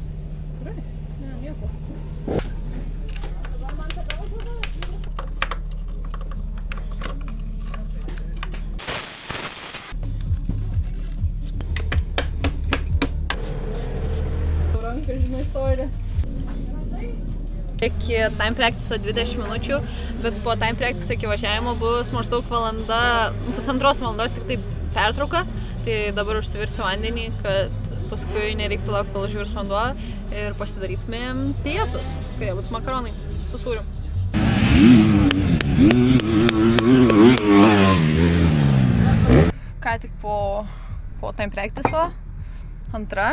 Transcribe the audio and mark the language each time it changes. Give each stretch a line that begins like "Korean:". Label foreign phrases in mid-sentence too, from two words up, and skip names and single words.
Lithuanian: Ne, nieko. Ranka, žinai, storė. Iki
English: time practice
Lithuanian: 20 minučių, bet po
English: time practice
Lithuanian: iki važiavimo bus maždaug pusantros valandos tik tai pertrauka. Tai dabar užsivirsiu vandenį, kad paskui nereiktų laukti, kol užvirs vanduo ir pasidarytumėm pietus, kurie bus makaronai su sūriu. Ką tik po
English: time practice'o,
Lithuanian: antra.